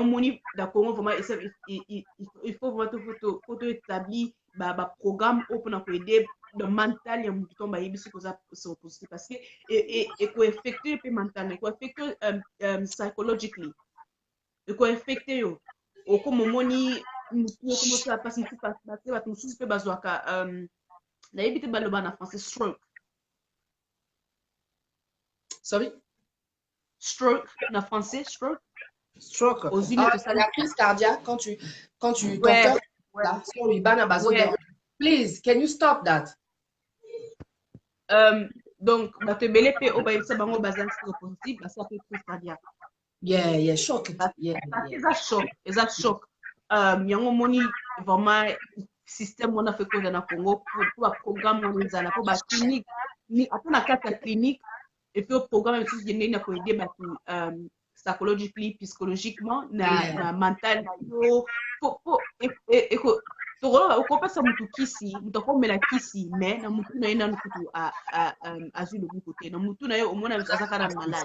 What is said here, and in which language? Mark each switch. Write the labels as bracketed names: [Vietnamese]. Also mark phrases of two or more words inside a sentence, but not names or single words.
[Lingala] moni da Congo [French] vraiment il faut vraiment [Lingala] to établir baprogramme oyo mpona koede le mental ya motu tomba yebisi koza séropositif [French] parce que [Lingala] ekoeffectue mpe mental ekoeffectue psychologically ekoeffecte yo okoma omoni mutu okomosala mpasi motu bato mosusu mpe bazwaka nayebi te baloba na français stroke na français [French] stroke la crise cardiaque quand tu ton cœur là sorry [Lingala] bana bazo [English] please can you stop that [Lingala] donc bato ebele mpe oyo bayebisa bango bazali séropositif basala mpe [French] crise cardiaque [English] yeah shock [Lingala] eza choc yango moni [French] vraiment système [Lingala] wana fe koza na Congo po baprogramme wana ezala po baclinique ata na kati ya clinique epe programme misusu ndenge na koede bato psychologically psychologiquement na mental na yo okopesa mutu kisi mutu akomela kisi mais na mutu na ye nanu kutu azwi loboko te na mutu na ye omona azaka na maladi